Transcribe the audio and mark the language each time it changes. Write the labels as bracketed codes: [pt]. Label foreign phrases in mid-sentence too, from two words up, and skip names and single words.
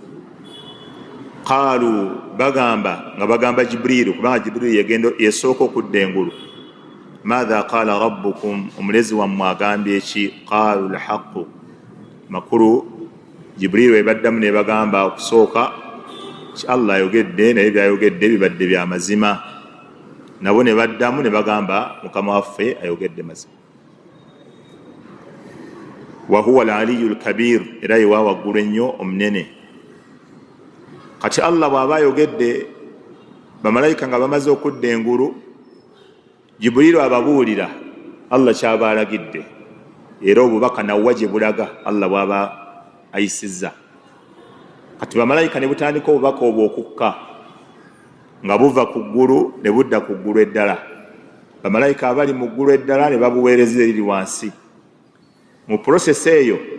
[lg] qaalu bagamba Jibriiru kubanga Jibriiru yesooka okudda engulu [ar] ماذا قال ربكم [lg] omulezi wammwe agambye eki [ar] قالوا الحق [lg] makulu Jibriiru ebaddamu ne bagamba okusooka Allah ayogedde naye byayogedde bibadde bya mazima nabo ne baddamu ne bagamba mukama waffe ayogedde mazima [ar] وهو العلي الكبير [lg] era ye waggulu ennyo omunene kati Allah bw'aba ayogedde bamalayika nga bamaze okudda engulu Jibriiru ababuulira Allah kyaba alagidde era obubaka nawwa gye bulaga Allah bw'aba ayisizza kati bamalayika ne butandika obubaka obwo okukka nga buva ku ggulu ne budda ku ggulu eddala bamalayika abali mu ggulu eddala ne babuweereza eriri wansi mu process eyo